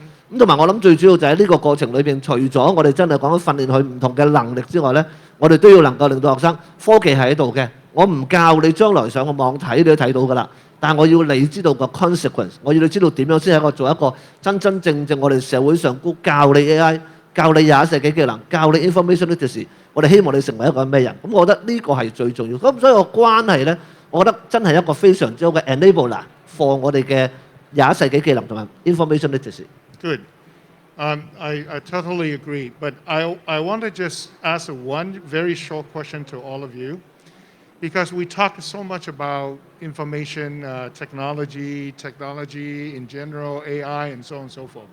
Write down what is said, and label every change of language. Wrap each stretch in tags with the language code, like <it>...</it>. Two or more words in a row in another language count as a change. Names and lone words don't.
<yue>咁同埋我諗最主要就係呢個過程裏邊，除咗我哋真係講緊訓練佢唔同嘅能力之外咧，我哋都要能夠令到學生科技係喺度嘅。我唔教你將來上個網睇你都睇到㗎啦，但係我要你知道個 consequence， 我要你知道點樣先係做一個真真正正我哋社會上高教你 AI、教你21世紀技能、教你</yue> <en>information literacy，</en> <yue>我哋希望你成為一個咩人？咁我覺得呢個係最重要。咁所以個關係咧，我覺得真係一個非常之好嘅</yue> <en>enabler for</en> <yue>我哋嘅21世紀技能同埋</yue> <en>information literacy。 Good. I totally agree, but I want to just ask one very short question to all of you, because we talk so much about information technology in general, AI, and so on and so forth.</en>